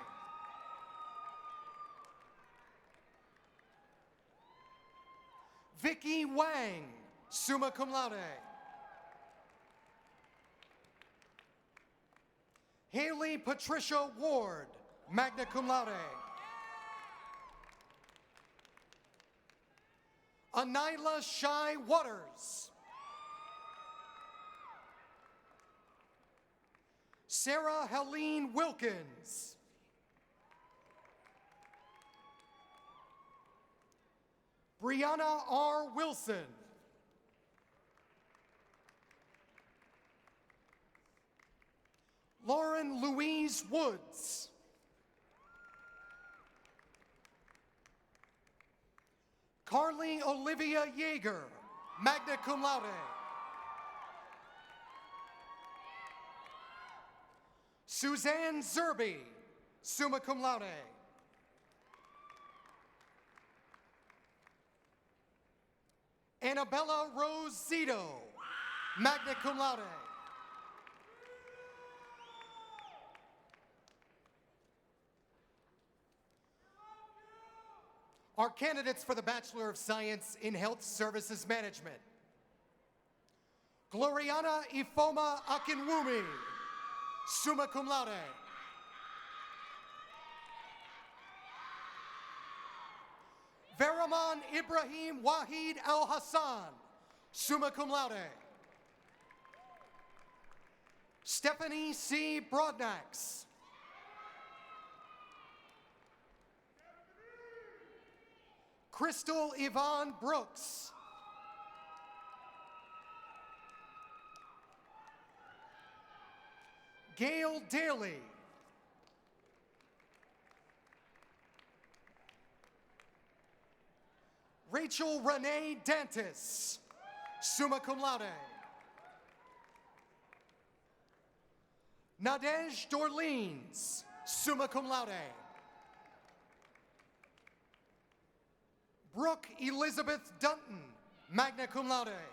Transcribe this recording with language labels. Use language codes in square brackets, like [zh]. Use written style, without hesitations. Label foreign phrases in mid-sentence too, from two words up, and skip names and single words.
[en] Vicky Wang, [la] summa cum laude. [en] Haley Patricia Ward, [la] magna cum laude. [en] Anila Shai Waters. Sarah Helene Wilkins. Brianna R. Wilson. Lauren Louise Woods. Carly Olivia Yeager, [la] magna cum laude. [en] Suzanne Zerby, [la] summa cum laude. [en] Annabella Rose Zito, [la] magna cum laude. [en] Our candidates for the Bachelor of Science in Health Services Management: Gloriana Ifoma Akinwumi, [la] summa cum laude. [en] Veraman Ibrahim Wahid Al Hassan, [la] summa cum laude. [en] Stephanie C. Broadnax. Crystal Yvonne Brooks. Gail Daly. Rachel Renee Dantis, [la] summa cum laude. [en] Nadej Dorleans, [la] summa cum laude. [en] Brooke Elizabeth Dunton, [la] magna cum laude.